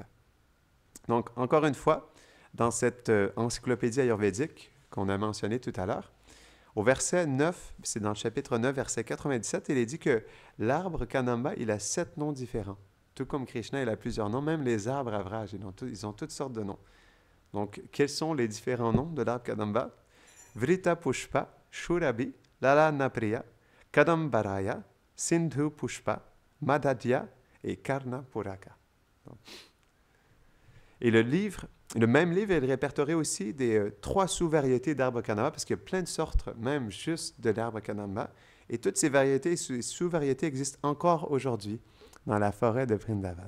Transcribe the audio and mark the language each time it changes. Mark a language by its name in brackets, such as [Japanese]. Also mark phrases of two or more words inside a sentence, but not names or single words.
[French] Donc, encore une fois, dans cette encyclopédie ayurvédique qu'on a mentionnée tout à l'heure, Au verset 9, c'est dans le chapitre 9, verset 97, il est dit que l'arbre Kadamba, il a 7 noms différents. Tout comme Krishna, il a plusieurs noms, même les arbres à Vraj, ils ont toutes sortes de noms. Donc, quels sont les différents noms de l'arbre Kadamba? Vrita Pushpa, Shurabi, Lala Napriya, Kadambaraya, Sindhu Pushpa, Madhya et Karna Puraka. Et le même livre, il répertorie aussi des 3 sous-variétés d'arbres Kadamba, parce qu'il y a plein de sortes, même juste de l'arbre Kadamba. Et toutes ces variétés, ces sous-variétés existent encore aujourd'hui dans la forêt de Vrindavan.